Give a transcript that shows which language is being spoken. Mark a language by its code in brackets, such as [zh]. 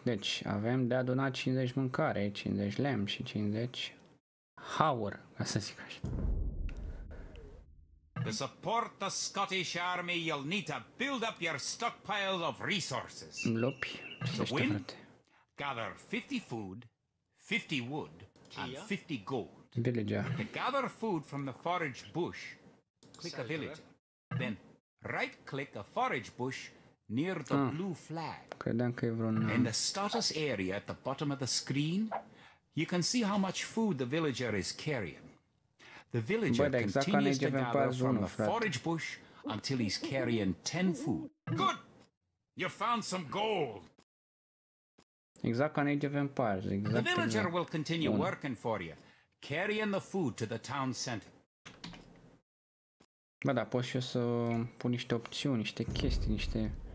[ro] Deci avem de adunat 50 mâncare, 50 lemn și 50 haur, ca să zic așa. [en] To support the Scottish army, you'll need to build up your stockpiles of resources. Lopi, To win, gather 50 food, 50 wood, and 50 gold. Villager. To gather food from the forage bush, click a villager. Then right-click a forage bush near the blue flag. [ro] Credeam că e vreun... [en] In the status area at the bottom of the screen, you can see how much food the villager is carrying. The villager continues to gather from the forage bush until he's carrying 10 food. Good! You found some gold! [ro] Exact ca în Age of Empires, exact. [en] The villager will continue working for you, carrying the food to the town center. [ro] Bă, da, pot și eu să pun niște opțiuni, niște chestii, niște...